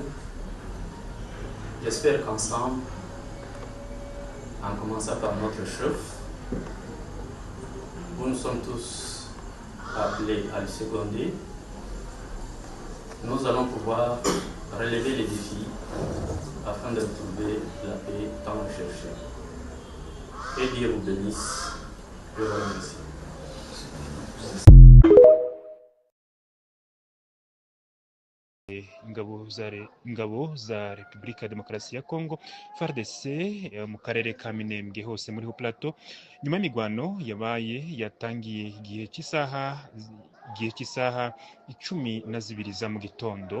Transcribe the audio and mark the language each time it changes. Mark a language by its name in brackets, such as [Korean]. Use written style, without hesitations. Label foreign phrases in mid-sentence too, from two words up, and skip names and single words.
[French] J'espère qu'ensemble, en commençant par notre chef, où nous sommes tous appelés à le seconder, nous allons pouvoir relever les défis afin de retrouver la paix tant recherchée. Et Dieu vous bénisse. Je vous remercie. [Kinyarwanda] ingabo za Repubulika ya Demokarasi ya Kongo FARDC mu karere ka Minembwe hose muri Plateau nyuma y'imigwano yatangiye igihe cy'isaha 12 za mu gitondo.